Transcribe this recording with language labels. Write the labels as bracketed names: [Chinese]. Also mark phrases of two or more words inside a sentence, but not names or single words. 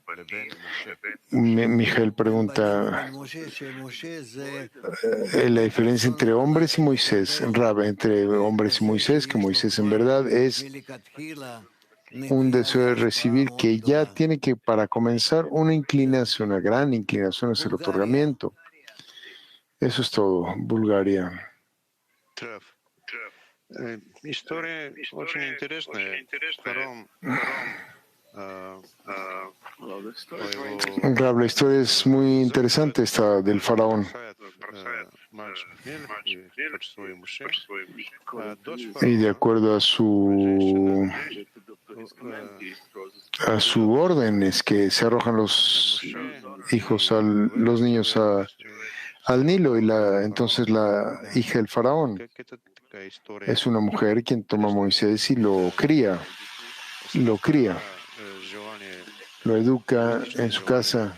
[Spanish] Mijael pregunta la diferencia entre hombres y Moisés. Rab, entre hombres y Moisés, que Moisés en verdad es un deseo de recibir que ya tiene que, para comenzar, una inclinación, una gran inclinación es el otorgamiento. Eso es todo, Bulgaria. [Russian] История очень интересная. [Spanish] Rab, la historia es muy interesante, esta del faraón. Y de acuerdo a su orden es que se arrojan los niños al Nilo y entonces la hija del faraón es una mujer quien toma a Moisés y lo cría, lo educa en su casa.